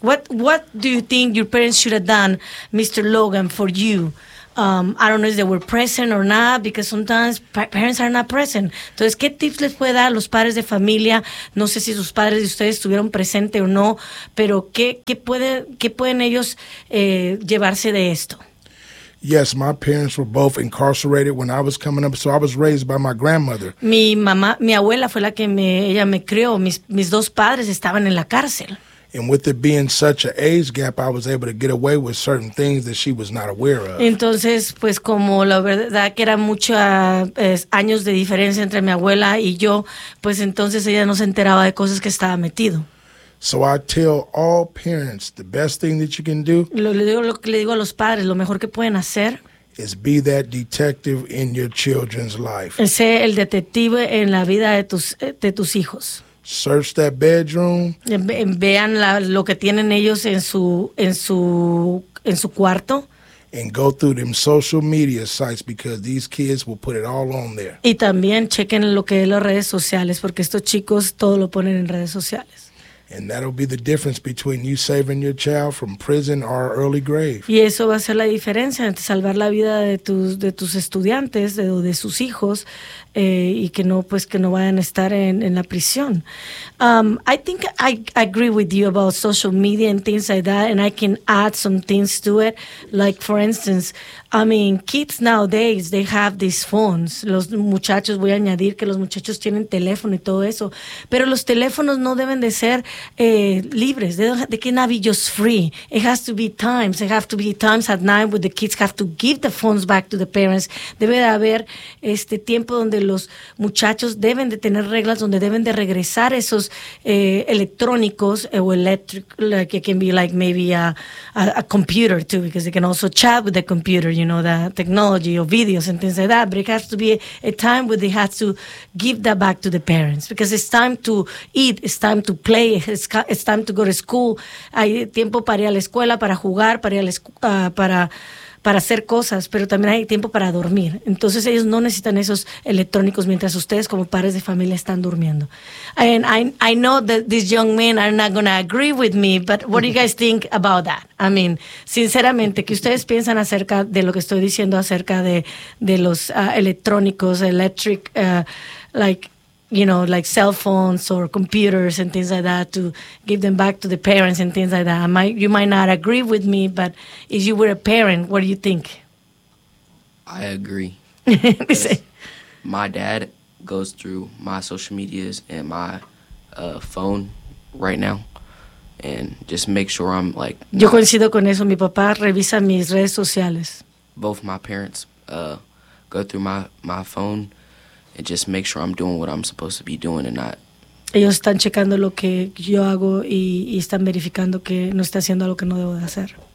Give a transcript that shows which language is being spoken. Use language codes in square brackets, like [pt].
[en] What do you think your parents should have done, Mr. Logan, for you? I don't know if they were present or not, because sometimes parents are not present. [es] Entonces, ¿qué tips les puede dar a los padres de familia? No sé si sus padres de ustedes estuvieron presentes o no, pero ¿qué pueden ellos llevarse de esto? [en] Yes, my parents were both incarcerated when I was coming up, so I was raised by my grandmother. [es] Mi abuela fue la que ella me crió. Mis dos padres estaban en la cárcel. [en] And with it being such an age gap, I was able to get away with certain things that she was not aware of. [es] Entonces, pues como la verdad que era muchos años de diferencia entre mi abuela y yo, pues entonces ella no se enteraba de cosas que estaba metido. [en] So I tell all parents, the best thing that you can do... [es] Lo que le digo a los padres, lo mejor que pueden hacer... [en] is be that detective in your children's life. [es] Sé el detective en la vida de tus hijos. [en] Search that bedroom. [es] Vean lo que tienen ellos en su cuarto. [en] And go through them social media sites, because these kids will put it all on there. [es] Y también chequen lo que es las redes sociales, porque estos chicos todo lo ponen en redes sociales. [en] And that'll be the difference between you saving your child from prison or early grave. [es] Y eso va a ser la diferencia entre salvar la vida de tus estudiantes de sus hijos y que no vayan a estar en la prisión. [en] I think I agree with you about social media and things like that, and I can add some things to it. Like, for instance, I mean, kids nowadays, they have these phones. [es] Los muchachos, voy a añadir que los muchachos tienen teléfono y todo eso. Pero los teléfonos no deben de ser libres. [en] They cannot be just free. It has to be times. They have to be times at night where the kids have to give the phones back to the parents. [es] Debe de haber tiempo donde los muchachos deben de tener reglas donde deben de regresar esos electrónicos o [en] electric, like it can be like maybe a computer too, because they can also chat with the computer, you know, the technology or videos and things like that. But it has to be a time where they have to give that back to the parents, because it's time to eat, it's time to play, it's time to go to school. [es] Hay tiempo para ir a la escuela, para jugar, para hacer cosas, pero también hay tiempo para dormir. Entonces ellos no necesitan esos electrónicos mientras ustedes como padres de familia están durmiendo. [en] And I know that these young men are not going to agree with me, but what do you guys think about that? I mean, [es] sinceramente, ¿qué ustedes piensan acerca de lo que estoy diciendo acerca de los electrónicos, [en] electric, like, you know, like cell phones or computers and things like that, to give them back to the parents and things like that? You might not agree with me, but if you were a parent, what do you think? I agree. My dad goes through my social medias and my phone right now, and just make sure I'm like... [es] Yo coincido con eso. Mi papá revisa mis redes sociales. [en] Both my parents go through my phone, and just make sure I'm doing what I'm supposed to be doing and not. [es] Ellos están checando lo que yo hago y están verificando que no está haciendo lo que no debo de hacer.